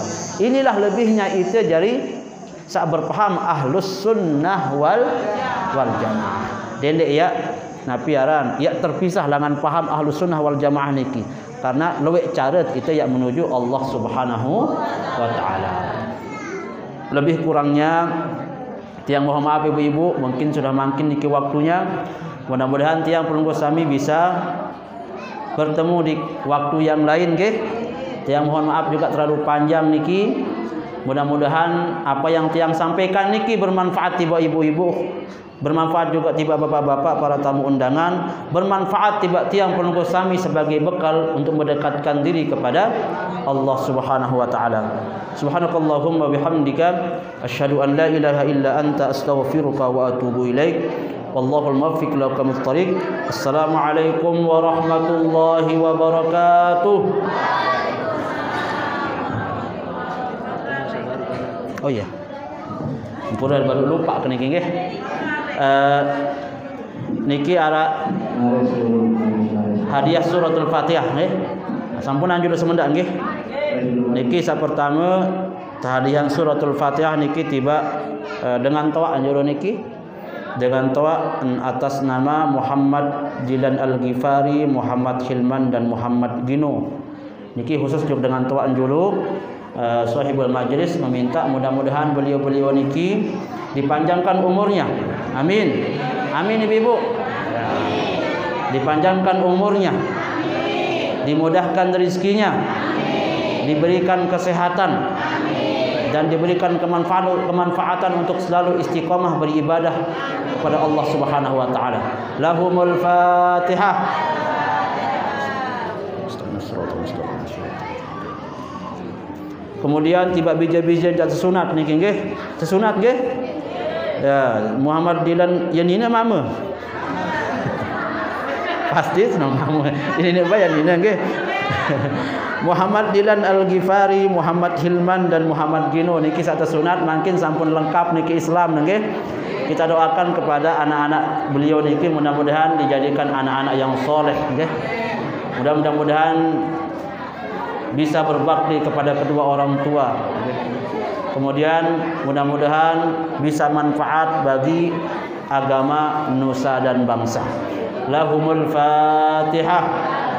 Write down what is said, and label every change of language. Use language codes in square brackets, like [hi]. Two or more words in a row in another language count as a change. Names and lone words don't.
[id] Inilah lebihnya itu dari sak berpaham [ar] أهل السنة والجماعة. [id] Dendek ya napiaran ya terpisah dengan paham [ar] أهل السنة والجماعة [id] niki karena luwek cara kita yang menuju [ar] الله سبحانه وتعالى. [id] Lebih kurangnya tiang mohon maaf ibu-ibu, mungkin sudah makin niki waktunya. Mudah-mudahan tiang pelunggu sami bisa bertemu di waktu yang lain nggih. Tiang mohon maaf juga terlalu panjang niki. Mudah-mudahan apa yang tiang sampaikan niki bermanfaat tiba ibu-ibu, bermanfaat juga tiba bapak-bapak para tamu undangan, bermanfaat tiba tiang pelunggu sami sebagai bekal untuk mendekatkan diri kepada [ar] الله سبحانه وتعالى. سبحانك اللهم بحمدك أشهد أن لا إله إلا أنت أستغفرك وأتوب إليك. والله الموفق لكم طريق السلام عليكم ورحمة الله وبركاته. [sas] Oh iya. Pura baru lupa ke niki nggih. Niki ara hadiah suratul Fatihah nggih. Sampun anjur semendak nggih. Niki sapertama hadiah suratul Fatihah niki tiba dengan toa anjur niki dengan toa atas nama Muhammad Dilan Al-Ghifari, Muhammad Hilman dan Muhammad Gino. [id] Niki khusus juga dengan toa anjulu sahibul majlis meminta mudah-mudahan beliau-beliau niki dipanjangkan umurnya. Amin. Amin Ibu-ibu. Ya. Dipanjangkan umurnya. Dimudahkan rezekinya. Diberikan kesehatan. Dan diberikan kemanfaatan untuk selalu istiqamah beribadah kepada [ar] الله سبحانه وتعالى. لهم الفاتحة. [sas] Kemudian tiba bija-bija dan sesunat niki nggih. Sesunat nggih. [id] Ya, Muhammad Dilan yang ini mama. Pasti nama mama. Ini bayar ini nggih. Muhammad Dilan Al-Ghifari, Muhammad Hilman dan Muhammad Gino niki satu sunat makin sampun lengkap niki Islam nggih. Kita doakan kepada anak-anak beliau niki mudah-mudahan dijadikan anak-anak yang soleh nggih. Mudah-mudahan bisa berbakti kepada kedua orang tua. Kemudian mudah-mudahan bisa manfaat bagi agama nusa dan bangsa. [ar] لهم الفاتحة.